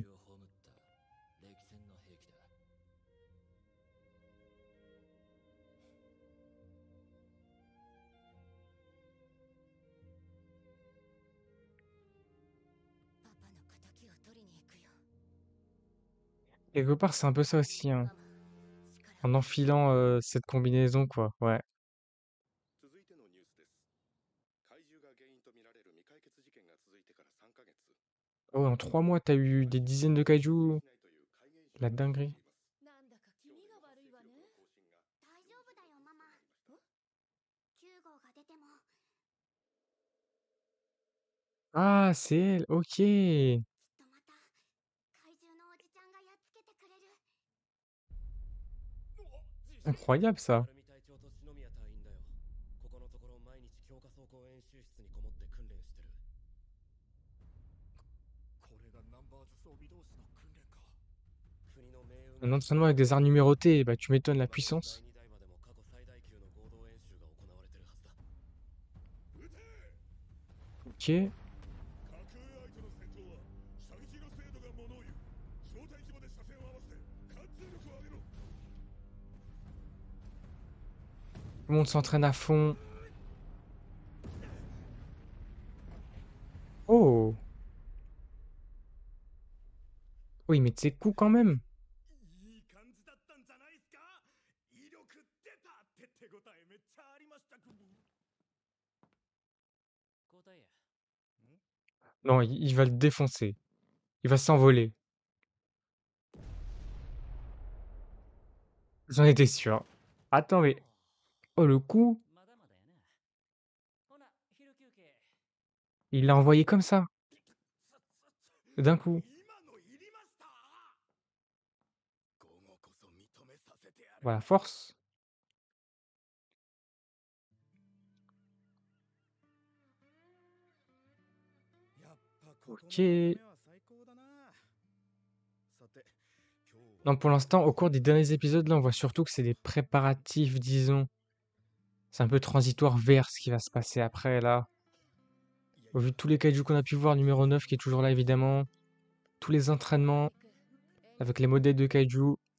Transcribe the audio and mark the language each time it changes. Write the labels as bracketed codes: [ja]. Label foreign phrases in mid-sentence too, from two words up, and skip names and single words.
[ja] 歴戦の兵器だパパの敵を取りに行くよ [fr] Quelque part, c'est un peu ça aussi, hein. [ja] ママ力 [fr] En enfilant cette combinaison, quoi. Ouais. [ja] 続いてのニュースです怪獣が原因とみられる未解決事件が続いてから3ヶ月 [fr] Oh, en 3 mois, t'as eu des dizaines de kaiju. [ja] という怪現象 [fr] La dinguerie. [ja] なんだか気味が悪いわね。大丈夫だよママ9号が出ても [fr] Ah, c'est elle. Ok. [ja] きっとまた怪獣のおじちゃんがやっつけてくれる [fr] Incroyable, ça. [ja] 成美隊長と篠宮隊員だよここのところ毎日強化走行演習室にこもって訓練してるこれがナンバーズ装備同士の訓練か国の命運 [fr] Un entraînement avec des arts numérotés, bah tu m'étonnes la puissance. [ja] 第2代までも過去最大級の合同演習が行われてるはずだ [fr] Ok. [ja] 架空相手の戦闘は射撃の精度が物を言う小隊規模で射線を合わせて貫通力を上げろ [fr] Tout le monde s'entraîne à fond. Oh. Oui, mais c'est cool quand même. [ja] いい感じだったんじゃないっすか威力出たって手応えめっちゃありましたく交代や [fr] Non, il va le défoncer. Il va s'envoler. J'en étais sûr. Attends, mais... Oh, le coup. [ja] まだまだやなほな昼休憩 [fr] Il l'a envoyé comme ça. D'un coup. [ja] 今のいりました午後こそ認めさせてやる [fr] Voilà, force. [ja] やっぱここの [fr] Ok. [ja] 眺めは最高だなさて今日は [fr] Non, pour l'instant, au cours des derniers épisodes, là, on voit surtout que c'est des préparatifs, disons. C'est un peu transitoire vers ce qui va se passer après, là. Au vu de tous les kaiju qu'on a pu voir, numéro 9 qui est toujours là, évidemment. Tous les entraînements avec les modèles de kaiju.